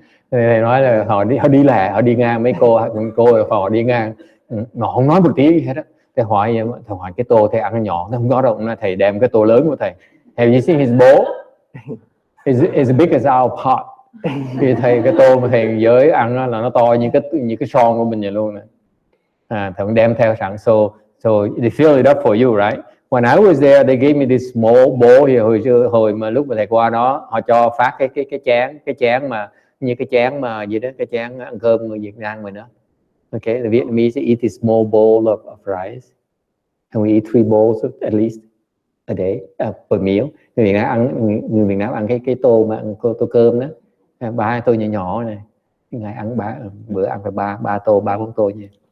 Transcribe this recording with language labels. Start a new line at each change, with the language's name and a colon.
Vietnamese: Thầy nói là họ đi lẻ, họ đi ngang mấy cô họ đi ngang, họ không nói một tiếng gì hết á. Thầy hỏi cái tô thầy ăn nhỏ, nó không có đâu, thầy đem cái tô lớn của thầy.
English: Have you seen his bowl? It's as big as our pot.
Vietnamese: Khi thầy cái tô mà thầy giới ăn là nó to như cái son của mình vậy luôn nè. Thầy cũng đem theo sẵn.
English: So they fill it up for you, right? When I was there, they gave me this small bowl here.
Vietnamese: Hồi mà lúc mà thầy qua đó, họ cho phát cái chén mà như cái chén mà gì đó, cái chén ăn cơm người Việt Nam mình đó.
English: Okay, the Vietnamese eat this small bowl of rice, and we eat 3 bowls at least a day per meal.
Vietnamese: Người Việt Nam ăn cái tô mà ăn tô cơm đó, 3 tô nhỏ này. Ngày ăn bữa ăn phải 3 tô 4 tô nha.